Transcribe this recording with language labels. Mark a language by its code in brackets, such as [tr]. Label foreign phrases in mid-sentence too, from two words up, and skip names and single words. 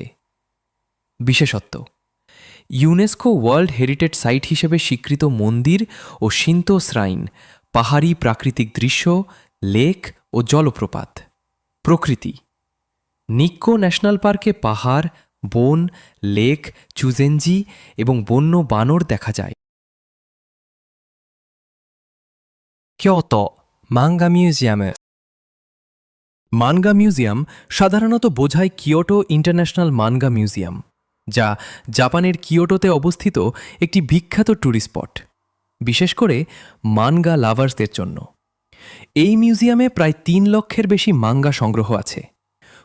[bn] বিশেষত্ব: [en] UNESCO World Heritage Site [bn] হিসেবে স্বীকৃত মন্দির ও [en] Shinto shrine, [bn] পাহাড়ি প্রাকৃতিক দৃশ্য, লেক ও জলপ্রপাত। প্রকৃতি: নিক্কো ন্যাশনাল পার্কে পাহাড়, বন, লেক, চুজেনজি এবং বন্য বানর দেখা যায়। [ja] 京都漫画ミュージアム。 [bn] মানগা মিউজিয়াম সাধারণত বোঝায় কিয়োটো ইন্টারন্যাশনাল মানগা মিউজিয়াম, যা জাপানের কিয়োটোতে অবস্থিত একটি বিখ্যাত [en] tourist spot, [bn] বিশেষ করে মানগা লাভার্সদের জন্য। এই মিউজিয়ামে প্রায় 3 লক্ষের বেশি মাঙ্গা সংগ্রহ আছে।